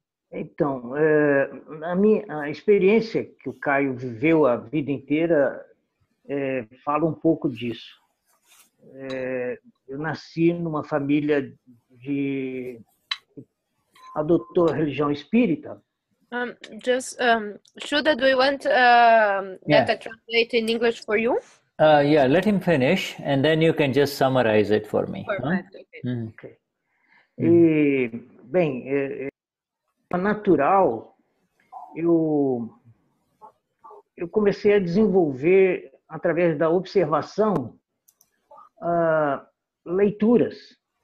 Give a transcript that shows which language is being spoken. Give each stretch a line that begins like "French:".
Portuguese: Então, a experiência que o Caio viveu a vida inteira fala um pouco disso. Eu nasci numa família de adotou a religião espírita.
English: Shuddha, do you want that I translate in English for you? Yeah, let him finish, and then you can just summarize it for me. Perfect. Huh? Okay.
Portuguese: E, bem, natural, eu comecei a desenvolver, através da observação, leituras.